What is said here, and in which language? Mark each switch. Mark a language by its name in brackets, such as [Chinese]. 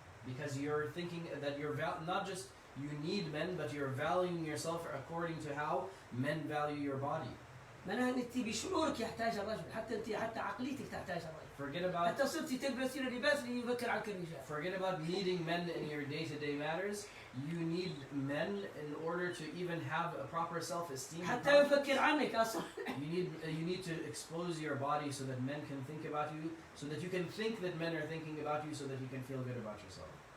[English] Because you're thinking that you're not just you need men, but you're valuing yourself according to how men value your body. [Arabic] معناها ان انت بشعورك يحتاج الرجل، حتى انت حتى عقليتك تحتاج الرجل. [English] Forget about [Arabic] حتى صرتي تلبسين لباس اللي يفكر عنك الرجال. [English] Forget about needing men in your day-to-day matters. You need men in order to even have a proper self-esteem. [Arabic] حتى يفكر عنك أصلا. [English] You need to expose your body so that men can think about you, so that you can think that men are thinking about you, so that you can feel good about yourself.